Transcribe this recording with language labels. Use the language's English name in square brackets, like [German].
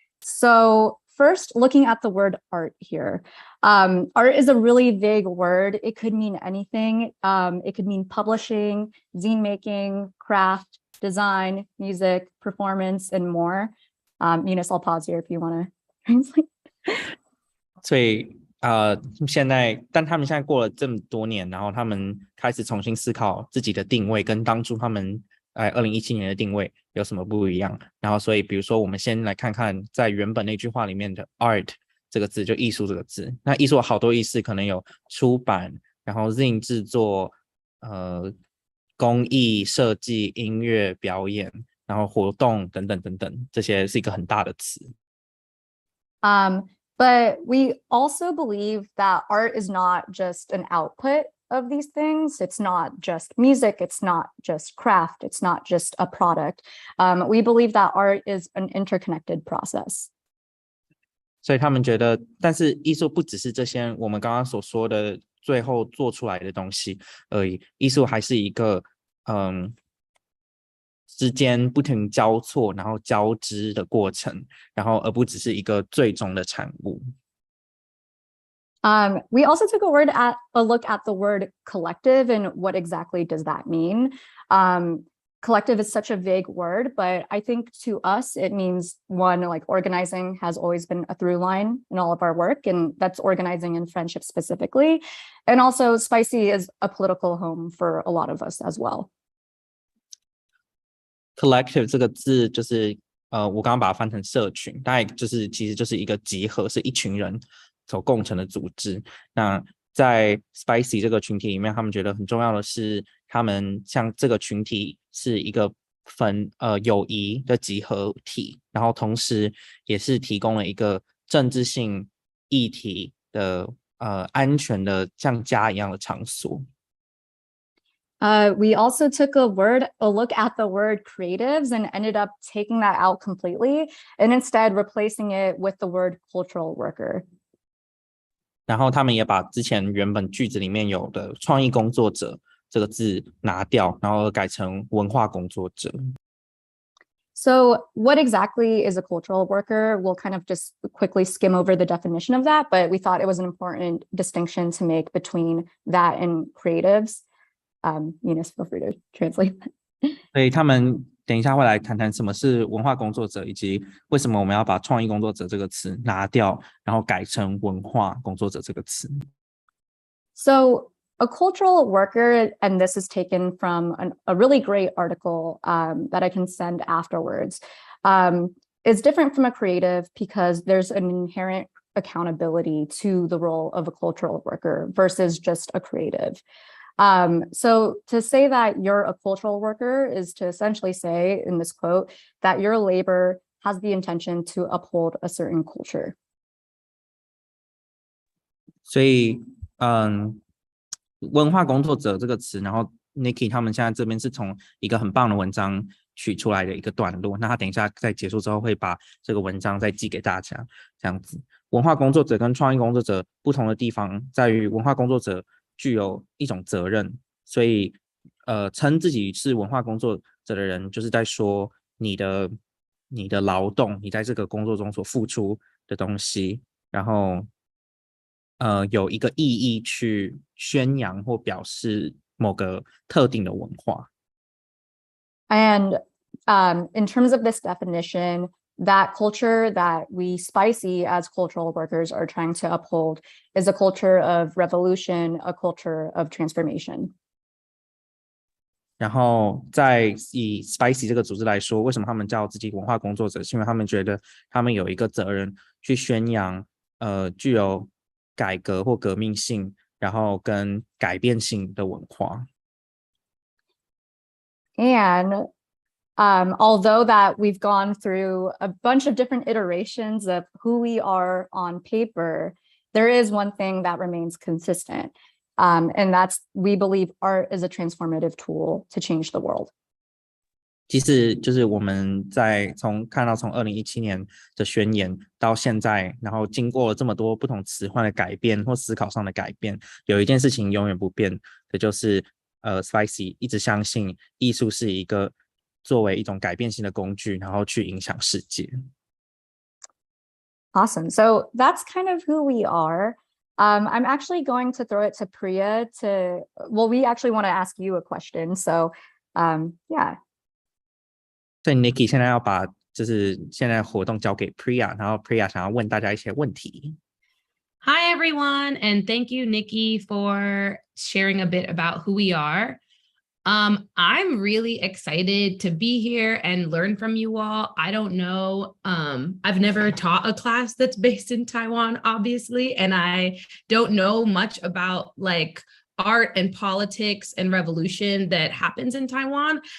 [English] So first, looking at the word art here. Art is a really vague word. It could mean anything. It could mean publishing, zine making, craft, design, music, performance, and more. Eunice, I'll pause here if you want to translate. [Chinese] 所以现在，但他们现在过了这么多年，然后他们开始重新思考自己的定位，跟当初他们2017年的定位有什么不一样。然后，所以比如说，我们先来看看在原本那句话里面的 art 这个字，就艺术这个字。那艺术有好多意思，可能有出版，然后 zine 制作，工艺设计、音乐表演，然后活动等等等等，这些是一个很大的词。 [English] But we also believe that art is not just an output of these things. It's not just music. It's not just craft. It's not just a product. We believe that art is an interconnected process. [Chinese] 所以他们觉得，但是艺术不只是这些我们刚刚所说的最后做出来的东西而已，艺术还是一个之间不停交错然后交织的过程，然后而不只是一个最终的产物。 [English] We also took a look at the word collective and what exactly does that mean. Collective is such a vague word, but I think to us it means one, like organizing has always been a through line in all of our work, and that's organizing in friendship specifically. And also Spicy is a political home for a lot of us as well. [Chinese] Collective 这个字就是我刚刚把它翻成社群，大概就是其实就是一个集合，是一群人所构成的组织。那在 Spicy 这个群体里面，他们觉得很重要的是，他们像这个群体是一个友谊的集合体，然后同时也是提供了一个政治性议题的安全的像家一样的场所。 [English] We also took a look at the word creatives and ended up taking that out completely and instead replacing it with the word cultural worker. [Chinese] 然后他们也把之前原本句子里面有的创意工作者这个字拿掉，然后改成文化工作者。 [English] So what exactly is a cultural worker? We'll kind of just quickly skim over the definition of that, but we thought it was an important distinction to make between that and creatives. Eunice, feel free to translate. [Chinese] 所以他们等一下会来谈谈什么是文化工作者，以及为什么我们要把创意工作者这个词拿掉，然后改成文化工作者这个词。 [English] So a cultural worker, and this is taken from a really great article that I can send afterwards, is different from a creative because there's an inherent accountability to the role of a cultural worker versus just a creative. So to say that you're a cultural worker is to essentially say in this quote that your labor has the intention to uphold a certain culture. [Chinese] 所以文化工作者这个词，然后 Nikki 他们现在这边是从一个很棒的文章取出来的一个段落，那他等一下在结束之后会把这个文章再寄给大家，这样子。文化工作者跟创意工作者不同的地方在于，文化工作者具有一种责任，所以称自己是文化工作者的人，就是在说你的你的劳动，你在这个工作中所付出的东西，然后有一个意义去宣扬或表示某个特定的文化。 [English] And in terms of this definition, that culture that we spicy as cultural workers are trying to uphold is a culture of revolution, a culture of transformation. [Chinese] 然后在以 Spicy 这个组织来说，为什么他们叫自己文化工作者？是因为他们觉得他们有一个责任去宣扬具有改革或革命性，然后跟改变性的文化。 [English] And although that we've gone through a bunch of different iterations of who we are on paper, there is one thing that remains consistent. And that's, we believe art is a transformative tool to change the world. [Chinese] 其实就是我们看到从2017年的宣言到现在，然后经过了这么多不同词汇的改变或思考上的改变，有一件事情永远不变的就是Spicy 一直相信艺术是一个作为一种改变性的工具，然后去影响世界。 [English] Awesome. So that's kind of who we are. I'm actually going to throw it to Priya we actually want to ask you a question. So yeah. [Chinese] 所以 Nikki 现在要把就是现在活动交给 Priya， 然后 Priya 想要问大家一些问题。 [English] Hi, everyone. And thank you, Nikki, for sharing a bit about who we are. I'm really excited to be here and learn from you all. I don't know. I've never taught a class that's based in Taiwan, obviously, and I don't know much about like art and politics and revolution that happens in Taiwan.